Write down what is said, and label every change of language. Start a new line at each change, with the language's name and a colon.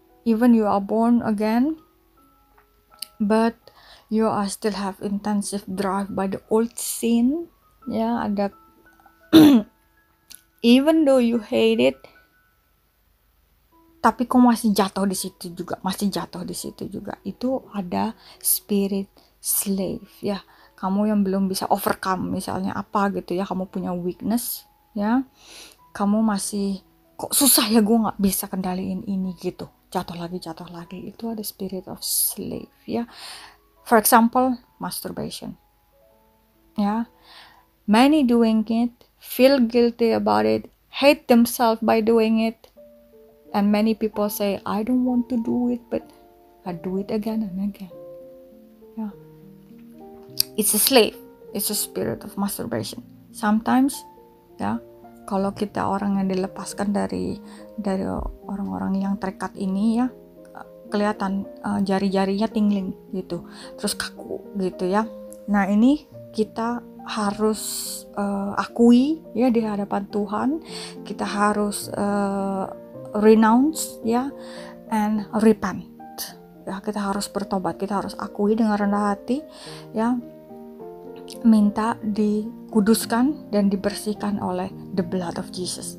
English: Even you are born again but you are still have intensive drive by the old sin ya, ada even though you hate it,
Indonesian: tapi kok masih jatuh di situ juga, itu ada
English: spirit slave ya.
Indonesian: Kamu yang belum bisa overcome, misalnya apa gitu ya, kamu punya weakness ya, kamu masih kok susah ya, gue nggak bisa kendaliin ini gitu, jatuh lagi, itu ada
English: spirit of slave
Indonesian: ya.
English: For example, masturbation ya, many doing it, feel guilty about it, hate themselves by doing it. And many people say, I don't want to do it, but I do it again and again. Yeah. It's a slave. It's a spirit of masturbation.
Indonesian: Sometimes, ya, kalau kita orang yang dilepaskan dari orang-orang yang terikat ini ya, kelihatan jari-jarinya tingling gitu, terus kaku gitu ya. Nah ini kita harus akui ya di hadapan Tuhan, kita harus renounce ya,
English: and repent
Indonesian: ya, kita harus bertobat, kita harus akui dengan rendah hati ya, minta dikuduskan dan dibersihkan oleh
English: the blood of Jesus.